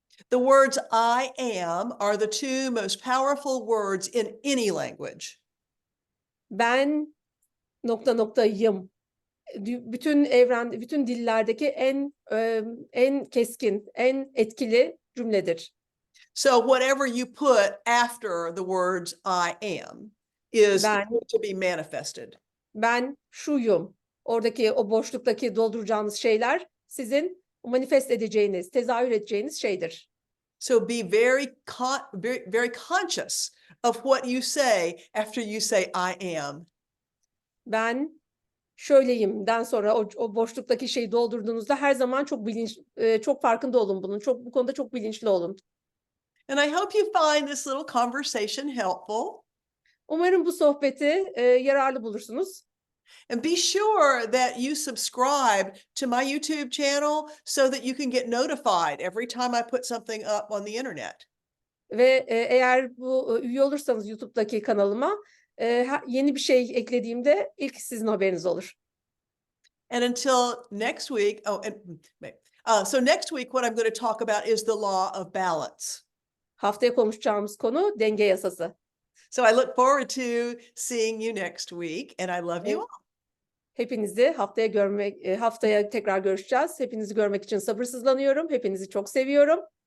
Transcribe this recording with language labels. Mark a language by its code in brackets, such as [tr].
[en] The words I am are the two most powerful words in any language. [tr] Ben ... bütün dillerdeki en keskin, en etkili cümledir. [en] So whatever you put after the words I am is going to be manifested. [tr] Ben şuyum. Oradaki o boşluktaki dolduracağınız şeyler sizin manifest edeceğiniz, tezahür edeceğiniz şeydir. [en] So be very conscious of what you say after you say I am. [tr] Ben şöyleyimden sonra o boşluktaki şeyi doldurduğunuzda her zaman çok farkında olun bunun. Bu konuda çok bilinçli olun. [en] And I hope you find this little conversation helpful. [tr] Umarım bu sohbeti yararlı bulursunuz. [en] And be sure that you subscribe to my YouTube channel so that you can get notified every time I put something up on the internet. [tr] Ve eğer üye olursanız YouTube'daki kanalıma yeni bir şey eklediğimde ilk sizin haberiniz olur. [en] And until next week, so next week what I'm going to talk about is the law of balance. [tr] Haftaya konuşacağımız konu denge yasası. [en] So I look forward to seeing you next week and I love you all. [tr] Hepinizi haftaya tekrar görüşeceğiz. Hepinizi görmek için sabırsızlanıyorum. Hepinizi çok seviyorum.